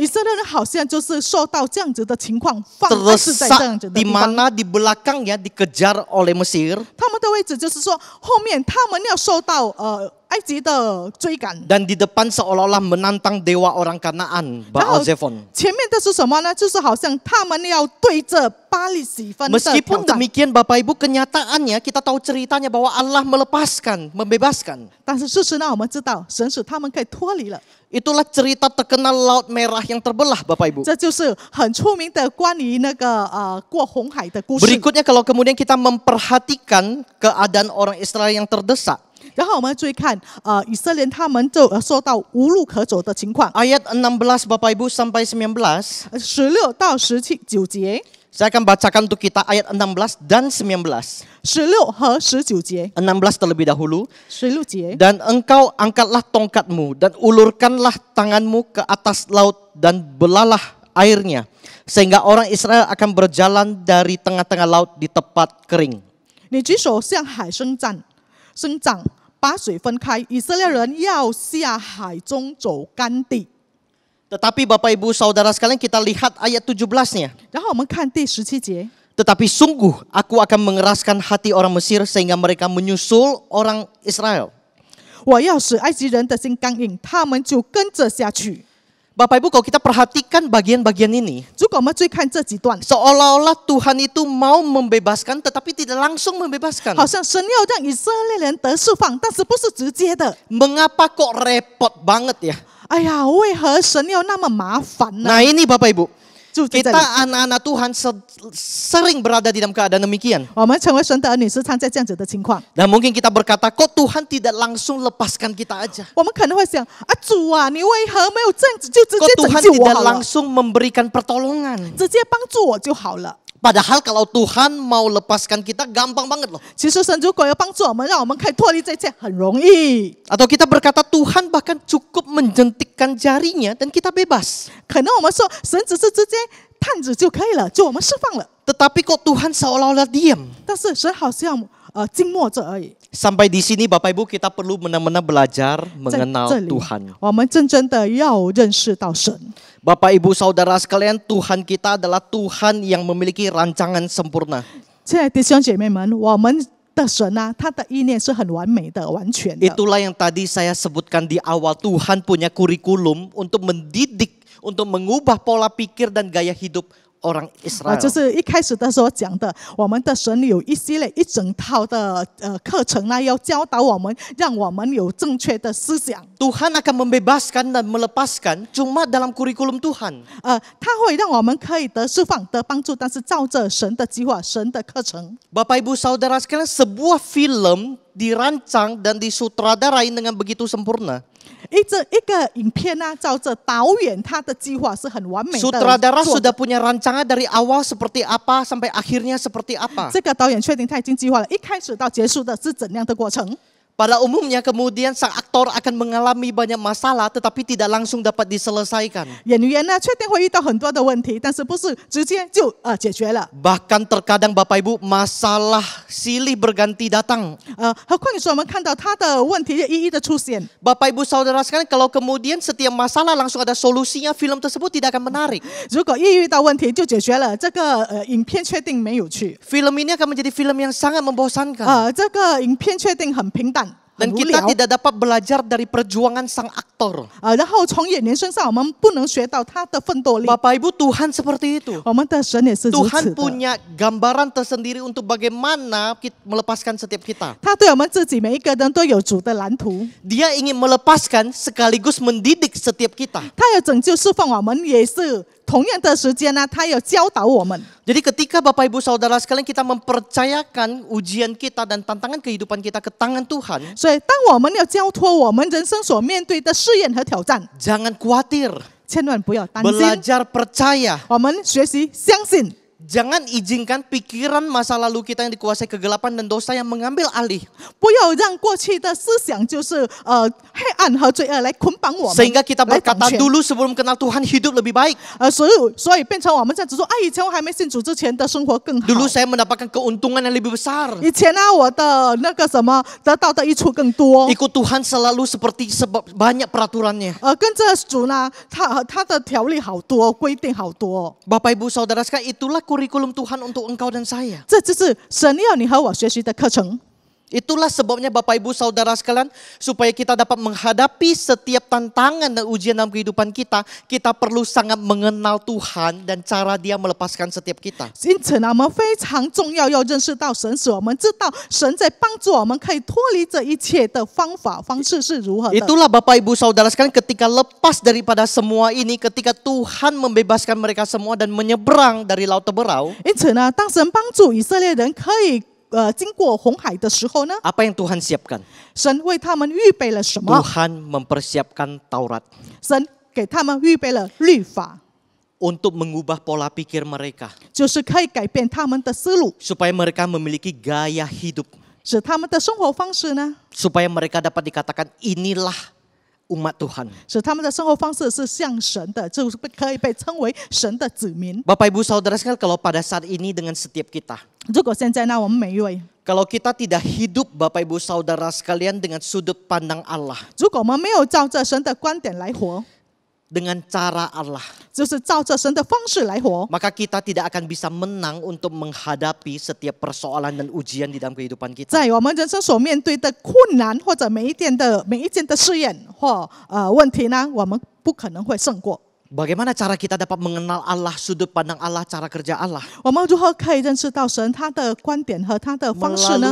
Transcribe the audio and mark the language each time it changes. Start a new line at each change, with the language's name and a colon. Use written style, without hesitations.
Chinese: 以色列人好像就是受到这样子的情况放安置在这样子
Indonesian: Terdesak
Chinese: 的
Indonesian: di
Chinese: 地方。
Indonesian: mana di belakangnya dikejar oleh Mesir
Chinese: 他们的位置就是说，后面他们要受到埃及的追赶，
Indonesian: dan di depan seolah-olah menantang dewa orang Kanaan,
Chinese: 然后
Indonesian: Baal Zephon.
Chinese: 前面的是什么呢？就是好像他们要对着巴黎喜分的挑
Indonesian: Meskipun
Chinese: 战。
Indonesian: demikian Bapak Ibu, kenyataannya kita tahu ceritanya bahwa Allah melepaskan, membebaskan.
Chinese: 但是事实呢，我们知道神使他们可以脱离了，
Indonesian: Itulah cerita terkenal Laut Merah yang terbelah Bapak Ibu.
Chinese: 这就是很出名的关于那个过红海的故事。
Indonesian: Berikutnya kalau kemudian kita memperhatikan keadaan orang Israel yang terdesak.
Chinese: 然后我们注意看，以色列他们就受到无路可走的情况。
Indonesian: Ayat 16 Bapak Ibu sampai 19.
Chinese: 16到19节，
Indonesian: Saya akan bacakan untuk kita ayat 16 dan 19.
Chinese: 16和19节，
Indonesian: 16 terlebih dahulu.
Chinese: 16节。
Indonesian: Dan engkau angkatlah tongkatmu dan ulurkanlah tanganmu ke atas laut dan belalah airnya. Sehingga orang Israel akan berjalan dari tengah-tengah laut di tempat kering.
Chinese: 你举手向海伸张，把水分开，以色列人要下海中走干地。
Indonesian: Tetapi Bapak Ibu Saudara sekalian kita lihat ayat 17-nya.
Chinese: 然后我们看第17节，
Indonesian: Tetapi sungguh aku akan mengeraskan hati orang Mesir sehingga mereka menyusul orang Israel.
Chinese: 我要使埃及人的心刚硬，他们就跟着下去。
Indonesian: Bapak Ibu kalau kita perhatikan bagian-bagian ini,
Chinese: 如果我们注意看这几段，
Indonesian: seolah-olah Tuhan itu mau membebaskan tetapi tidak langsung membebaskan.
Chinese: 好像神要让以色列人得释放，但是不是直接的。
Indonesian: Mengapa kok repot banget ya?
Chinese: 哎呀，为何神要那么麻烦呢？
Indonesian: Nah ini Bapak Ibu,
Chinese: 住在这里。
Indonesian: Kita anak-anak Tuhan sering berada di dalam keadaan demikian.
Chinese: 我们成为神的儿女，时常在这样子的情况。
Indonesian: Dan mungkin kita berkata, kok Tuhan tidak langsung lepaskan kita aja?
Chinese: 我们可能会想啊，主啊，你为何没有这样子就直
Indonesian: Kok
Chinese: 接拯
Indonesian: Tuhan
Chinese: 救我
Indonesian: tidak
Chinese: 好了，
Indonesian: langsung memberikan pertolongan?
Chinese: 直接帮助我就好了？
Indonesian: Padahal kalau Tuhan mau lepaskan kita gampang banget loh.
Chinese: 其实神如果要帮助我们，让我们可以脱离这一切，很容易。
Indonesian: Atau kita berkata Tuhan bahkan cukup menjentikkan jarinya dan kita bebas.
Chinese: 可能我们说神只是直接探子就可以了，就我们释放了。
Indonesian: Tetapi kok Tuhan seolah-olah diam?
Chinese: 但是神好像静默着而已。
Indonesian: Sampai di sini Bapak Ibu kita perlu benar-benar belajar
Chinese: 在
Indonesian: mengenal
Chinese: 这里
Indonesian: Tuhan.
Chinese: 我们真正的要认识到神。
Indonesian: Bapak Ibu Saudara sekalian, Tuhan kita adalah Tuhan yang memiliki rancangan sempurna.
Chinese: 亲爱的弟兄姐妹们，我们的神啊，他的意念是很完美的、完全的。
Indonesian: Itulah yang tadi saya sebutkan di awal, Tuhan punya kurikulum untuk mendidik, untuk mengubah pola pikir dan gaya hidup orang Israel.
Chinese: 就是一开始的时候讲的，我们的神有一系列一整套的课程呢，要教导我们，让我们有正确的思想。
Indonesian: Tuhan akan membebaskan dan melepaskan cuma dalam kurikulum Tuhan.
Chinese: 他会让我们可以得释放、得帮助，但是照着神的计划、神的课程。
Indonesian: Bapak Ibu Saudara sekalian, sebuah film dirancang dan disutradarai dengan begitu sempurna.
Chinese: 一个影片呢，照着导演他的计划是很完美的。
Indonesian: Sutradara sudah punya rancangan dari awal seperti apa sampai akhirnya seperti apa.
Chinese: 这个导演确定他已经计划了，一开始到结束的是怎样的过程。
Indonesian: Pada umumnya kemudian sang aktor akan mengalami banyak masalah tetapi tidak langsung dapat diselesaikan.
Chinese: 演员呢，确定会遇到很多的问题，但是不是直接就解决了。
Indonesian: Bahkan terkadang Bapak Ibu masalah silih berganti datang.
Chinese: 何况你说我们看到他的问题一一的出现。
Indonesian: Bapak Ibu Saudara sekalian, kalau kemudian setiap masalah langsung ada solusinya, film tersebut tidak akan menarik.
Chinese: 如果一遇到问题就解决了，这个影片确定没有趣。
Indonesian: Film ini akan menjadi film yang sangat membosankan.
Chinese: 这个影片确定很平淡。
Indonesian: Dan kita tidak dapat belajar dari perjuangan sang aktor.
Chinese: 然后从演员身上，我们不能学到他的奋斗力。
Indonesian: Bapak Ibu, Tuhan seperti itu.
Chinese: 我们的神也是如此
Indonesian: Tuhan
Chinese: 的。
Indonesian: punya gambaran tersendiri untuk bagaimana melepaskan setiap kita.
Chinese: 他对我们自己每一个人都有主的蓝图。
Indonesian: Dia ingin melepaskan sekaligus mendidik setiap kita.
Chinese: 他要拯救释放我们，也是同样的时间呢，他要教导我们。
Indonesian: Jadi ketika Bapak Ibu Saudara sekalian kita mempercayakan ujian kita dan tantangan kehidupan kita ke tangan Tuhan,
Chinese: 所以，当我们要交托我们人生所面对的试验和挑战，
Indonesian: jangan khawatir,
Chinese: 千万不要担心。
Indonesian: belajar percaya.
Chinese: 我们学习相信，
Indonesian: Jangan izinkan pikiran masa lalu kita yang dikuasai kegelapan dan dosa yang mengambil alih.
Chinese: 不要让过去的思想就是黑暗和罪恶来捆绑我们，
Indonesian: Sehingga kita
Chinese: 来掌
Indonesian: berkata
Chinese: 权。
Indonesian: dulu sebelum kenal Tuhan hidup lebih baik.
Chinese: 所以变成我们这样子说，以前我还没信主之前的生活更好。
Indonesian: Dulu saya mendapatkan keuntungan yang lebih besar.
Chinese: 以前呢，我的那个什么得到的益处更多。
Indonesian: Ikut Tuhan selalu seperti banyak peraturannya.
Chinese: 跟着主呢，他的条例好多，规定好多。
Indonesian: Bapak Ibu Saudara sekalian, itulah kurikulum Tuhan untuk engkau dan saya.
Chinese: 这就是神要你和我学习的课程。
Indonesian: Itulah sebabnya Bapak Ibu Saudara sekalian, supaya kita dapat menghadapi setiap tantangan dan ujian dalam kehidupan kita, kita perlu sangat mengenal Tuhan dan cara Dia melepaskan setiap kita.
Chinese: 因此呢，我们非常重要要认识到神，使我们知道神在帮助我们可以脱离这一切的方式是如何的。
Indonesian: Itulah Bapak Ibu Saudara sekalian, ketika lepas daripada semua ini, ketika Tuhan membebaskan mereka semua dan menyeberang dari laut Teberau,
Chinese: 因此呢，当神帮助以色列人可以经过红海的时候呢，
Indonesian: apa yang Tuhan siapkan?
Chinese: 神为他们预备了什么？
Indonesian: Tuhan mempersiapkan Taurat
Chinese: 神给他们预备了律法，
Indonesian: untuk mengubah pola pikir mereka,
Chinese: 就是可以改变他们的思路，
Indonesian: supaya mereka memiliki gaya hidup,
Chinese: 使他们的生活方式呢，
Indonesian: supaya mereka dapat dikatakan inilah umat Tuhan.
Chinese: 使他们的生活方式是像神的，就是可以被称为神的子民。
Indonesian: Bapak Ibu Saudara sekalian, kalau pada saat ini dengan setiap kita,
Chinese: 如果现在呢，我们每一位，
Indonesian: kalau kita tidak hidup Bapak Ibu Saudara sekalian dengan sudut pandang Allah,
Chinese: 如果我们没有照着神的观点来活，
Indonesian: dengan cara Allah,
Chinese: 就是照着神的方式来活，
Indonesian: maka kita tidak akan bisa menang untuk menghadapi setiap persoalan dan ujian di dalam kehidupan kita.
Chinese: 在我们人生所面对的困难或者每一件的试验或问题呢，我们不可能会胜过。
Indonesian: Bagaimana cara kita dapat mengenal Allah, sudut pandang Allah, cara kerja Allah?
Chinese: 我们如何可以认识到神他的观点和他的方式呢？